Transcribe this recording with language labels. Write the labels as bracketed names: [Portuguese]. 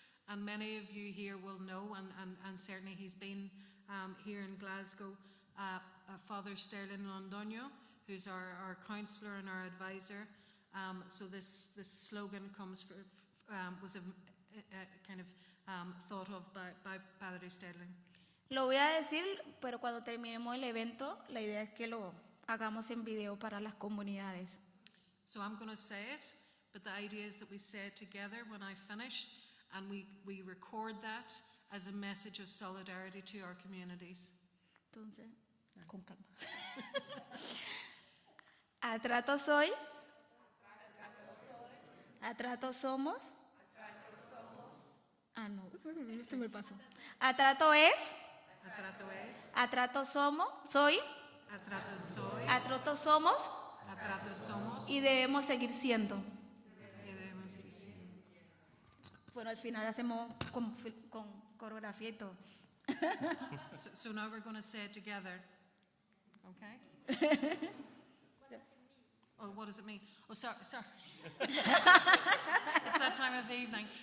[English] And many of you here will know, and certainly he's been here in Glasgow, Father Sterling Londoño, who's our counsellor and our advisor. So this slogan was kind of thought of by Padre Sterling. [Spanish] Lo voy a decir, pero cuando terminemos el evento, la idea es que lo hagamos en video para las comunidades. [English] So I'm going to say it, but the idea is that we say it together when I finish, and we record that as a message of solidarity to our communities. [Spanish] Entonces, con calma. Atrato soy. Atrato somos. Ah, no, esto me pasó. Atrato es. Atrato es. Atrato somos. Soy. Atrato soy. Atrato somos. Atrato somos. Y debemos seguir siendo. Y debemos decir. Bueno, al final hacemos con coreografía y todo. [English] So now we're going to say it together. Okay? Oh, what does it mean? Oh, sorry. It's that time of the evening.